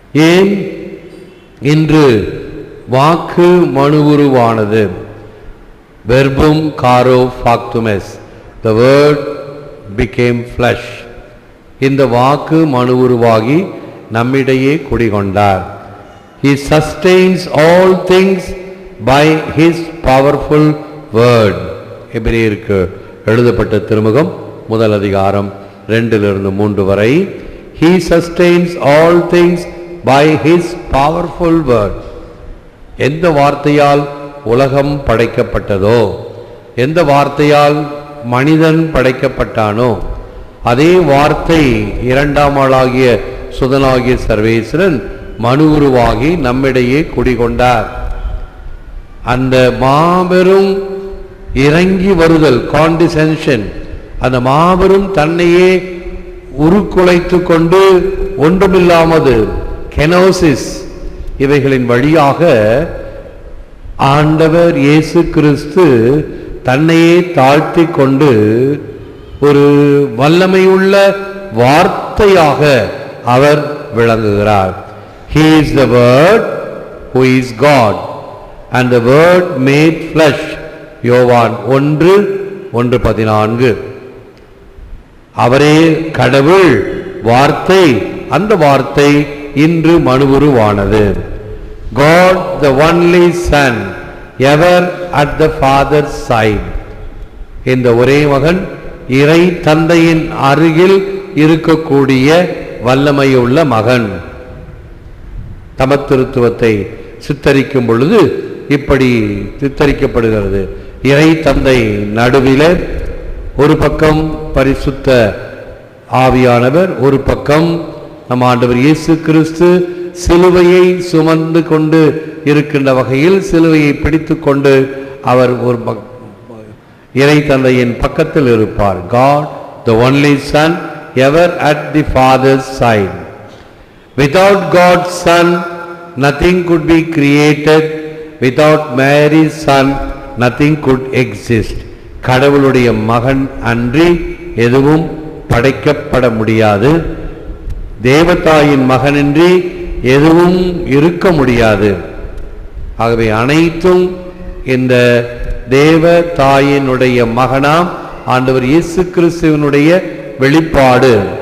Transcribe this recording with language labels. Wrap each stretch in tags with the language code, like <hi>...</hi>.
<ta>ஏன் இன்று வாக்கு மனு உருவானது?</ta> <la>Verbum caro factum est.</la> <en>The word became flesh.</en> <ta>இந்த வாக்கு மனு உருவாகி நம்மிடையே குடிகொண்டார்.</ta> <en>He sustains all things by his powerful word.</en> <ta>எபிரேயருக்கு எழுதப்பட்ட திருமுகம் 1 அதிகாரம் 2-3 வரை.</ta> <en>He sustains all things by his powerful word.</en> <ta>எந்த வார்த்தையால் உலகம் படைக்கப்பட்டதோ, எந்த வார்த்தையால் மனிதன் படைக்கப்பட்டானோ, அதே வார்த்தை இரண்டாம் ஆளாகிய சுதனாகிய சர்வேஸ்வரன் மனு உருவாகி நம்மிடையே குடிகொண்டார். அந்த மாபெரும் இறங்கி வருதல், காண்டிசென்ஷன், அந்த மாபெரும் தன்னையே உருக்குலைத்து கொண்டு ஒன்றுமில்லாமது கெனோசிஸ், இவைகளின் வழியாக ஆண்டவர் இயேசு கிறிஸ்து தன்னையே தாழ்த்தி கொண்டு ஒரு வல்லமையுள்ள வார்த்தையாக அவர் விளங்குகிறார்.</ta> <en>He is the word who is God and the word made flesh.</en> <ta>யோவான் 1:14. அவரே கடவுள், வார்த்தை, அந்த வார்த்தை இன்று மனுவுருவானது.</ta> <en>God the only Son, ever at the Father's side.</en> <ta>இந்த ஒரே மகன் இறை தந்தையின் அருகில் இருக்கக்கூடிய வல்லமையுள்ள மகன். தமத்திருத்துவத்தை சித்தரிக்கும் பொழுது இப்படி சித்தரிக்கப்படுகிறது. இறை தந்தை நடுவிலே, ஒரு பக்கம் பரிசுத்த ஆவியானவர், ஒரு பக்கம் நம் ஆண்டவர் இயேசு கிறிஸ்து சிலுவையை சுமந்து கொண்டு இருக்கின்ற வகையில் சிலுவையை பிடித்து கொண்டு அவர் ஒரு இறை தந்தையின் பக்கத்தில் இருப்பார்.</ta> <en>God the only Son, ever at the Father's side. Without God's Son nothing could be created. Without Mary's Son nothing could exist.</en> <ta>கடவுளுடைய மகன் அன்றி எதுவும் படைக்கப்பட முடியாது. தேவதாயின் மகனின்றி எதுவும் இருக்க முடியாது. ஆகவே அனைத்தும் இந்த தேவ தாயினுடைய மகனாம் ஆண்டவர் இயேசு கிறிஸ்துவினுடைய வெளிப்பாடு.</ta>